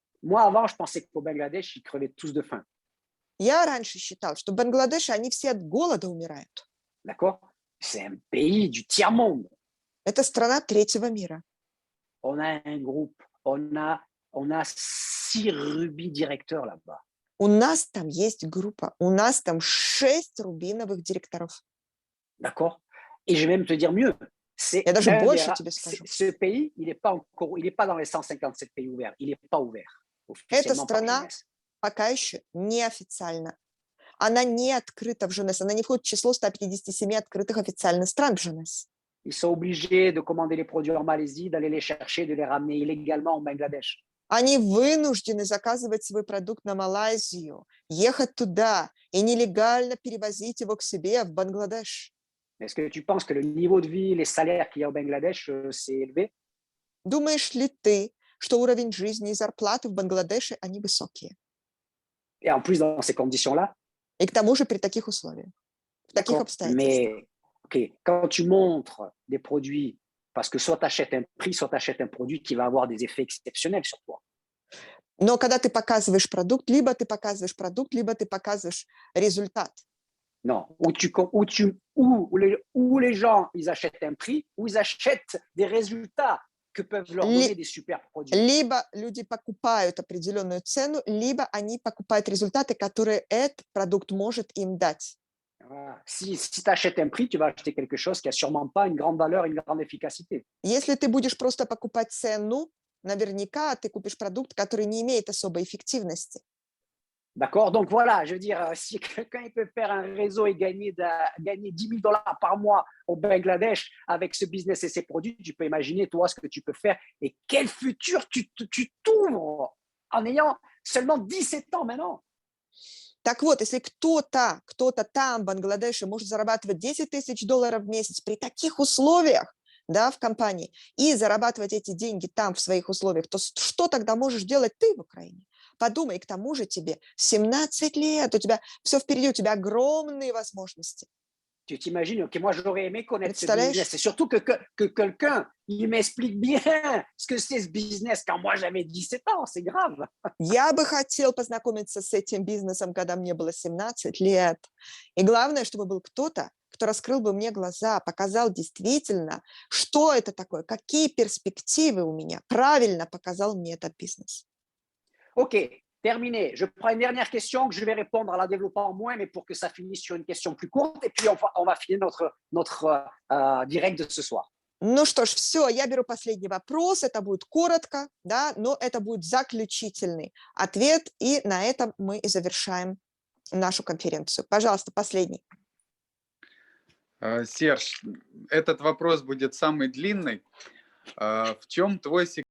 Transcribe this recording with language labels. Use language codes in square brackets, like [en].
[fr] Moi, avant, je pensais qu'au Bangladesh, ils crevaient tous de faim. [ru] Я раньше считал, что в Бангладеше они все от голода умирают. [fr] D'accord? C'est un pays du tiers-monde. [ru] Это страна третьего мира. [fr] On a un groupe, on a 6 rubis directeurs là-bas. [ru] У нас там есть группа, у нас там 6 рубиновых директоров. [fr] D'accord? Et je vais même te dire mieux. [ru] Я даже больше тебе скажу. [fr] Ce pays, il n'est pas dans les 157 pays ouverts. Il n'est pas ouvert. [ru] Эта [fr] officiellement par [ru] страна [fr] Jeunesse. [ru] пока еще неофициально. Она не открыта в Женес, она не входит в число 157 открытых официальных стран в Женес. [fr] Ils sont obligés de commander les produits en Malaisie, d'aller les chercher, de les ramener illégalement au Bangladesh. [ru] Они вынуждены заказывать свой продукт на Малайзию, ехать туда и нелегально перевозить его к себе в Бангладеш. [fr] Est-ce que tu penses que le niveau de vie, les salaires qu'il y a au Bangladesh, c'est élevé? [ru] Думаешь ли ты, что уровень жизни и зарплаты в Бангладеше, они высокие? [fr] Et en plus, dans ces conditions-là, [ru] И к тому же при таких условиях, в таких [fr] d'accord, [ru] обстоятельствах. [fr] mais ok, quand tu montres des produits, parce que soit tu achètes un prix, soit tu achètes un produit qui va avoir des effets exceptionnels sur toi. [ru] Но когда ты показываешь продукт, либо ты показываешь продукт, либо ты показываешь результат. [fr] Non, où les gens, ils achètent un prix, où ils achètent des résultats que peuvent leur donner des super produits. [ru] Либо люди покупают определенную цену, либо они покупают результаты, которые этот продукт может им дать. [fr] Voilà. Si tu achètes un prix, tu vas acheter quelque chose qui n'a sûrement pas une grande valeur, une grande efficacité. [ru] Если ты будешь просто покупать цену, наверняка ты купишь продукт, который не имеет особой эффективности. [fr] D'accord? Donc voilà, je veux dire, si quelqu'un il peut faire un réseau et gagner 10 000 $ par mois au Bangladesh avec ce business et ses produits, tu peux imaginer, toi, ce que tu peux faire et quel futur tu t'ouvres en ayant seulement 17 ans maintenant. [ru] Так вот, если кто-то там, в Бангладеше, может зарабатывать $10 000 в месяц при таких условиях, да, в компании, и зарабатывать эти деньги там в своих условиях, то что тогда можешь делать ты в Украине? Подумай, к тому же тебе 17 лет, у тебя все впереди, у тебя огромные возможности. [fr] Tu t'imagines, ok, moi j'aurais aimé connaître ce [ru] Представляешь? [fr] business. C'est surtout que quelqu'un il m'explique bien ce que c'est ce business quand moi j'avais 17 ans, c'est grave. [ru] Я бы хотел познакомиться с этим бизнесом, когда мне было 17 лет. И главное, чтобы был кто-то, кто раскрыл бы мне глаза, показал действительно, что это такое, какие перспективы у меня, правильно показал мне этот бизнес. [fr] OK, terminé. Je prends une dernière question que je vais répondre en la développant moins, mais pour que ça finisse sur une question plus courte. Et puis, on va finir notre direct de ce soir. [ru] Ну что ж, все, я беру последний вопрос, это будет коротко, да, но это будет заключительный ответ, и на этом мы и завершаем нашу конференцию. Пожалуйста, последний. Серж, этот вопрос будет самый длинный. В чем твой секрет